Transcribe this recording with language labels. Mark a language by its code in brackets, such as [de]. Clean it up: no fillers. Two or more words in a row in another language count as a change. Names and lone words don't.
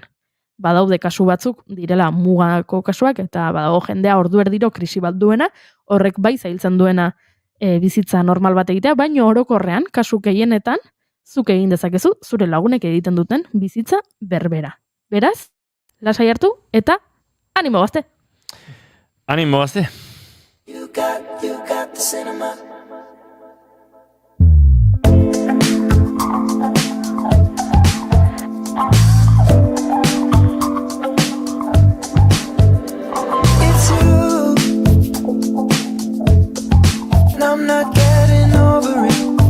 [eu] Badaude kasu batzuk, direla mugako kasuak, eta badago jendea ordu erdiro krisi bat duena, horrek bai zailtzen duena bizitza normal bat egitea, baina orokorrean, kasu gehienetan, zuk egin dezakezu, zure lagunek egiten duten bizitza berbera. Beraz, lasai hartu, eta animo gazte! Animo gazte! [en] You got the cinema. It's you, and I'm not getting over it.